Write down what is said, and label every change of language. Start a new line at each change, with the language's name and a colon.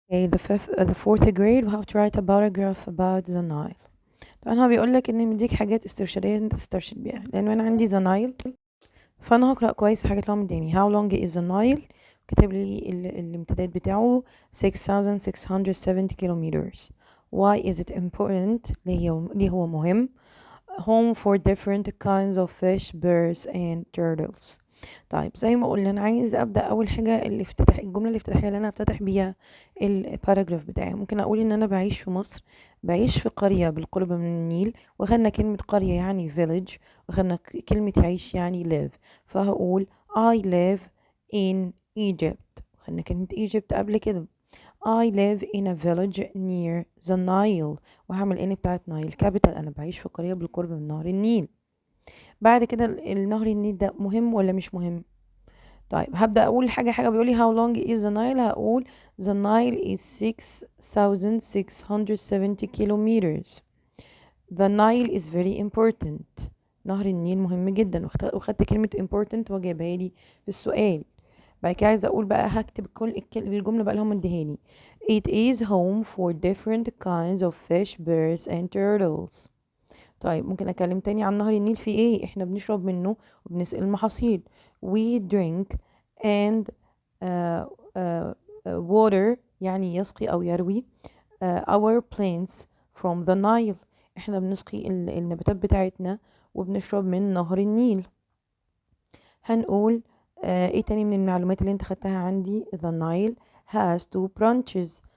English: Okay, the fourth grade we have to write a paragraph about the Nile.
Arabic: طبعا هو بيقول لك ان مديك حاجات استرشادية انت تسترشد بيها، لان انا عندي the Nile، فانا هقرأ كويس الحاجات اللي هو مديني.
English: how long is the Nile،
Arabic: كاتب لي الامتداد بتاعه
English: 6670 kilometers. why is it important،
Arabic: ليه هو مهم.
English: home for different kinds of fish, birds and turtles.
Arabic: طيب زي ما قلنا انا عايز ابدا اول حاجه الجمله الافتتاحيه اللي انا هفتتح بيها الباراجراف بتاعي. ممكن اقول ان انا بعيش في مصر، بعيش في قريه بالقرب من النيل، واخدنا كلمه قريه يعني village، واخدنا كلمه عيش يعني live، فهقول
English: I live in Egypt.
Arabic: واخدنا كلمه Egypt قبل كده.
English: I live in a village near the Nile،
Arabic: وهعمل ان بتاعت نايل كابيتال، انا بعيش في قريه بالقرب من نهر النيل. بعد كده النهر النيل ده مهم ولا مش مهم؟ طيب هبدأ أقول حاجة بيقولي
English: how long is the Nile،
Arabic: هقول
English: the Nile is 6670 kilometers. The Nile is very important.
Arabic: نهر النيل مهم جدا، وخدت كلمة important وجايبها لي في السؤال. بعد كده عايزة أقول بقى هكتب كل الجملة بقى اللي هم مديهاني.
English: It is home for different kinds of fish, birds and turtles.
Arabic: طيب ممكن أكلم تاني عن نهر النيل في إيه؟ إحنا بنشرب منه وبنسقي المحاصيل.
English: We drink and uh, uh, water
Arabic: يعني يسقي أو يروي
English: our plants from the Nile.
Arabic: إحنا بنسقي النباتات بتاعتنا وبنشرب من نهر النيل. هنقول إيه تاني من المعلومات اللي أنت خدتها عندي.
English: The Nile has two branches.